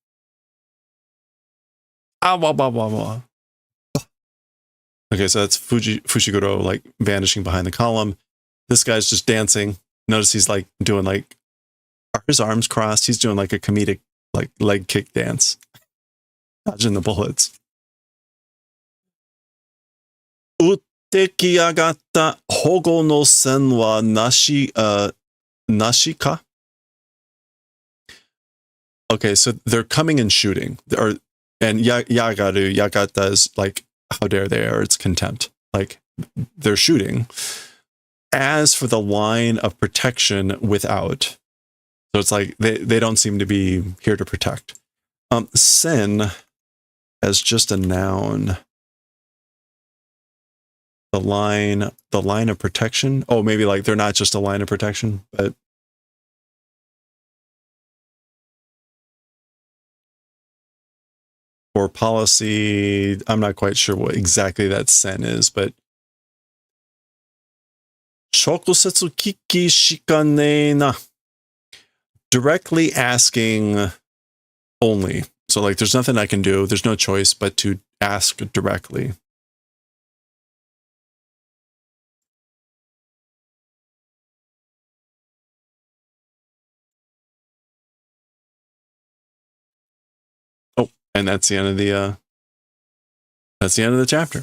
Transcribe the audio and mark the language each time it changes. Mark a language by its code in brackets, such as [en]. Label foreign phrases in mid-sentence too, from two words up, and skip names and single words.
[en] Ah, wah, wah, wah, wah. Okay, so that's Fushiguro, like, vanishing behind the column. This guy's just dancing. Notice he's, like, doing, like, are his arms crossed? He's doing, like, a comedic, like, leg kick dance. Dodging the bullets. [ja] 撃ってきやがった 保護の線はなしか? [en] Okay, so they're coming and shooting. And yagata is like, how dare they, or it's contempt. Like, they're shooting. As for the line of protection without, so it's like they don't seem to be here to protect. Sen as just a noun. The line of protection. Oh, maybe like they're not just a line of protection, but for policy, I'm not quite sure what exactly that sen is, but [ja] 直接聞くしかねえな. [en] Directly asking only. So like there's nothing I can do. There's no choice but to ask directly. Oh, and that's the end of the chapter.